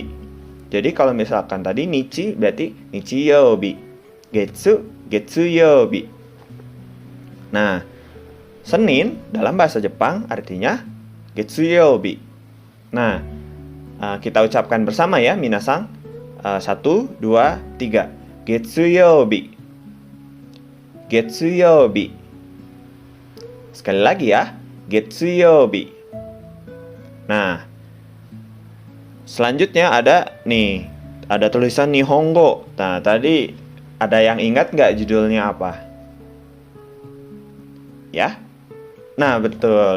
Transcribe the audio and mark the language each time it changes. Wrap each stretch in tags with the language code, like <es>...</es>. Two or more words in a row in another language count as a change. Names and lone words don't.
<id>Jadi kalau misalkan tadi Nichi berarti Nichiyobi.</id> <ja>月、月曜日.</ja> <id>Nah, Senin dalam bahasa Jepang artinya Getsuyobi. Nah, kita ucapkan bersama ya, minasang. 1, 2, 3. Getsuyobi. Getsuyobi. Sekali lagi ya, Getsuyobi. Nah, selanjutnya ada tulisan Nihongo. Nah, tadi ada yang ingat nggak judulnya apa? Ya? Nah, betul.</id>